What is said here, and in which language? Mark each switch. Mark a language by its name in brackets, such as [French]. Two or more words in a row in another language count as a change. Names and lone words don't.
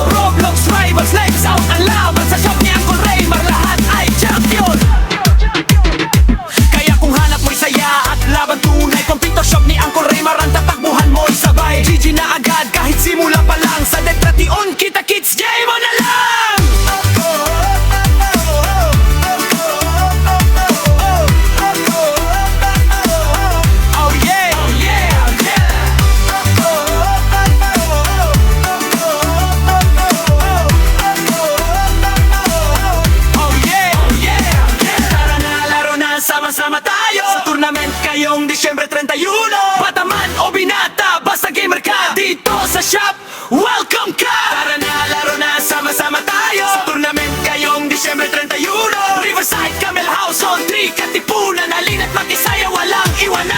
[Filipino] Roblox, Rivals, [English] lights out [Filipino] ang laban. Sa shop ni Uncle Ray, lahat ay champion. Kaya kung hanap mo'y saya at laban tunay, kompleto shop ni Uncle Ray, ang tatakbuhan mo'y sabay. GG na agad kahit simula pa lang. Sa Detrati-on, kita-kits, [English] game on [Filipino] na lang. [English] Oh yeah, oh yeah, oh yeah. Oh yeah, oh yeah, oh yeah. [Filipino] Tara na, laro na, sama-sama tayo sa tournament ngayong Desyembre 31. Pataman o binata, basta gamer ka. Dito sa shop, welcome ka. Tara na, laro na, sama-sama tayo sa tournament ngayong Desyembre 31. Riverside, Camel House, Zone 3, Katipunan. Halina't makisaya, walang iwanan.